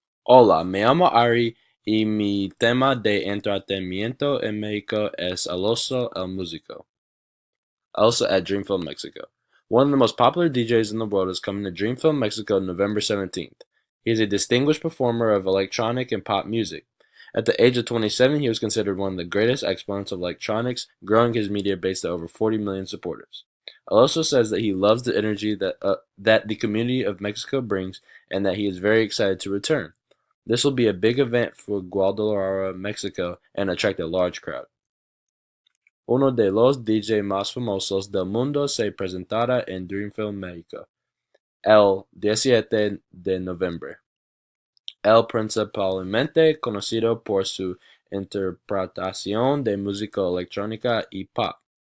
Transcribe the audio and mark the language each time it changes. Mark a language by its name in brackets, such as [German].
[Spanish] Hola, me llamo Ari y mi tema de entretenimiento en México es Alonso el Músico. [English] Also at Dreamfilm Mexico. One of the most popular DJs in the world is coming to Dreamfilm Mexico November 17th. He is a distinguished performer of electronic and pop music. At the age of 27, he was considered one of the greatest exponents of electronics, growing his media base to over 40 million supporters. Alonso says that he loves the energy that the community of Mexico brings and that he is very excited to return. This will be a big event for Guadalajara, Mexico, and attract a large crowd. [Spanish] Uno de los DJ más famosos del mundo se presentará en Dreamfilm México el 17 de noviembre. Él principalmente conocido por su interpretación de música electrónica y pop.